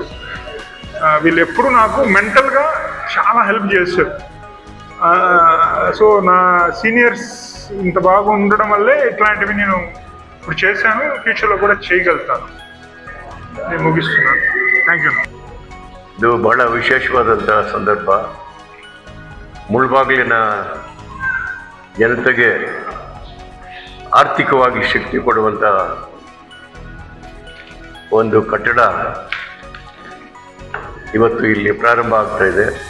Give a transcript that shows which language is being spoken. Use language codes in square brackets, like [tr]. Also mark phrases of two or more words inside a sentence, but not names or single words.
[te] వీళ్ళు ఎప్పుడు నాకు మెంటల్గా చాలా హెల్ప్ చేశారు. సో నా సీనియర్స్ ఇంత బాగా ఉండడం వల్లే ఇట్లాంటివి నేను ఇప్పుడు చేశాను, ఫ్యూచర్లో కూడా చేయగలుగుతాను. నేను ముగిస్తున్నాను. [en] thank you. [kn] ಇದು ಬಹಳ ವಿಶೇಷವಾದಂತಹ ಸಂದರ್ಭ. ಮುಳಬಾಗಿಲಿನ ಜನತೆಗೆ ಆರ್ಥಿಕವಾಗಿ ಶಕ್ತಿ ಕೊಡುವಂತಹ ಒಂದು ಕಟ್ಟಡ ಇವತ್ತು ಇಲ್ಲಿ ಪ್ರಾರಂಭ ಆಗ್ತಾ ಇದೆ.